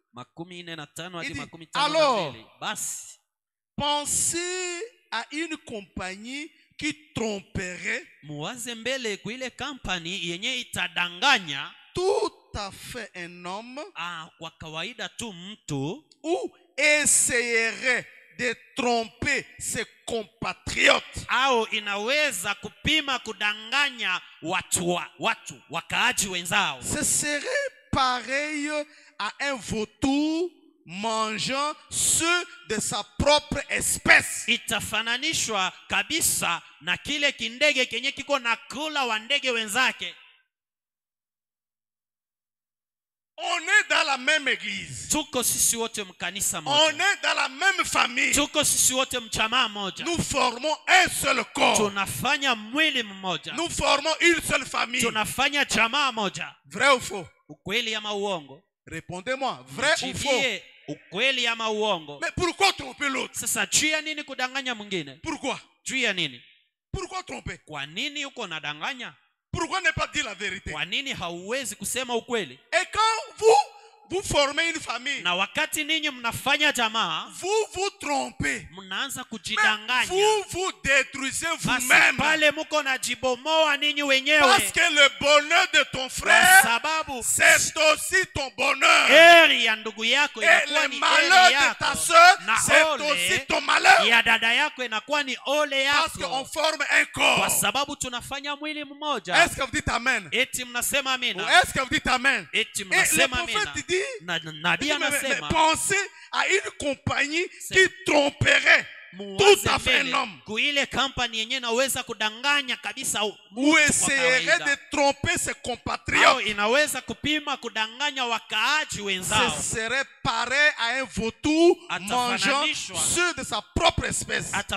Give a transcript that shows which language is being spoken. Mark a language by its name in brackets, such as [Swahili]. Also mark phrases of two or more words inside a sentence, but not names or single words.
[French] Il dit, alors, pensez à une compagnie qui tromperait tout à fait un homme ou essayerait de tromper ses compatriotes. Ce serait pareil à un vautour mangeant ceux de sa propre espèce. [Swahili] Itafananishwa kabisa na kile kindege kenye kiko nakula wa ndege wenzake. [French] On est dans la même église. On est dans la même famille. Nous formons un seul corps. Nous formons une seule famille. Vrai ou faux? Répondez-moi, vrai ou faux? Mais pourquoi tromper l'autre? Pourquoi? Pourquoi tromper? Pourquoi ne pas dire la vérité? [Swahili] Kwa nini hauwezi kusema ukweli? [French] Et quand vous formez une famille, [Swahili] na wakati ninyi mnafanya jamaa, [French] vous vous trompez, [Swahili] mnaanza kujidanganya, [French] vous détruisez vous-même, [Swahili] pale mko najibomoa ninyi wenyewe, [French] parce que le bonheur de ton frère, c'est aussi ton bonheur, [Swahili] heri ya ndugu yako [French] et le malheur de ta soeur, c'est aussi ton malheur, [Swahili] ya dada yako inakuwa ni ole yako, [French] parce qu'on forme un corps, [Swahili] kwa sababu tunafanya mwili mmoja. [French] Est-ce que vous dites amen? [Swahili] Eti mnasema amina? [French] Est-ce que vous dites amen? [Swahili] Eti mnasema amina? [French] Mais pensez à une compagnie qui tromperait tout à fait un homme, ou essayerait de tromper ses compatriotes. Ce serait pareil à un vautour mangeant ceux de sa propre espèce.